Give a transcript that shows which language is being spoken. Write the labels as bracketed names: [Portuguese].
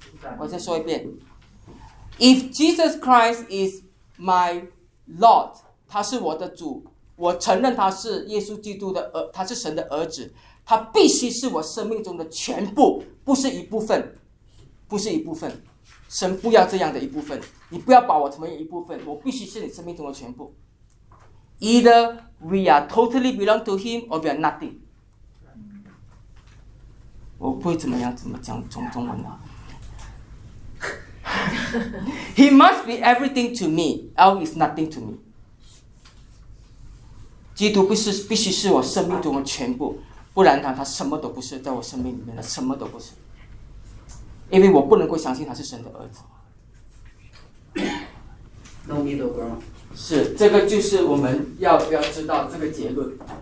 [Chinese] 我再说一遍， [English] If Jesus Christ is my Lord， [Chinese] 他是我的主，我承认他是耶稣基督的儿，他是神的儿子，他必须是我生命中的全部，不是一部分，不是一部分。神不要这样的一部分，你不要把我成为一部分，我必须是你生命中的全部。 [English] Either we are totally belong to him or we are nothing。 [Chinese] 我不会怎么讲中文啊。 [English] He must be everything to me, else is nothing to me。 [Chinese] 基督必须是我生命中的全部，不然他什么都不是，在我生命里面的什么都不是。因为我不能够相信他是神的儿子。 [English] No middle ground。 [Chinese] 是，这个就是我们要知道这个结论。